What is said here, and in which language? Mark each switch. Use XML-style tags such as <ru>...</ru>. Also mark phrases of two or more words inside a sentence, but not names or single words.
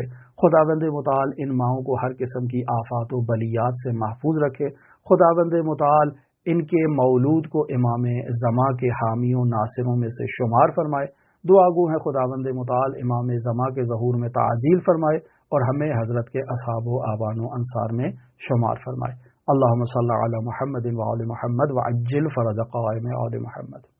<ur>خداوند متعال ان ماؤں کو ہر قسم کی آفات و بلیات سے محفوظ رکھے۔ خداوند متعال ان کے مولود کو امام زماں کے حامیوں ناصروں میں سے شمار فرمائے۔ دعا گو ہے خداوند متعال امام زماں کے ظہور میں تعجیل فرمائے اور ہمیں حضرت کے اصحاب و آبان و انصار میں شمار فرمائے۔</ur> <ar>اللہم صلی علی محمد وعلی محمد وعجل فرج قائم آل محمد۔</ar>